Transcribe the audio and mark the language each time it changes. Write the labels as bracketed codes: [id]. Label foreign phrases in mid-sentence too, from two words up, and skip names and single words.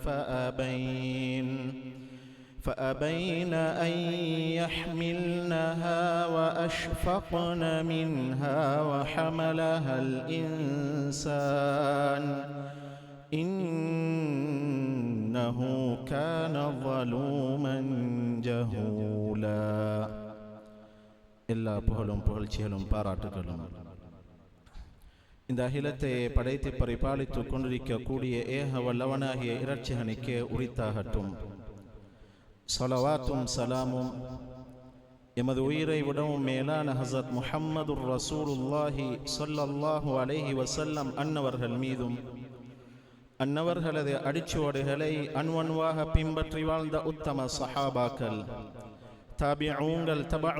[ar] فأبين أن يحملنها وأشفقن منها وحملها الإنسان إنه كان ظلوما جهولا [ta] எல்லா புகழும் புகழ்ச்சிகளும் பாராட்டுகளும் இந்த அகிலத்தை படைத்து பரிபாலித்துக் கொண்டிருக்கக்கூடிய ஏக வல்லவனாகிய இரட்சகனுக்கே உரித்தாகட்டும். ஸலவாத்தும் சலாமும் எமது உயிரை விடவும் மேலான ஹஸரத் [ar] محمد رسول الله صلى الله عليه وسلم [ta] அன்னவர்கள் மீதும் அன்னவர்களது அடிச்சுவடுகளை அன்வன்வாக பின்பற்றி வாழ்ந்த உத்தம சஹாபாக்கள், தாபிஊங்கள், தபஉ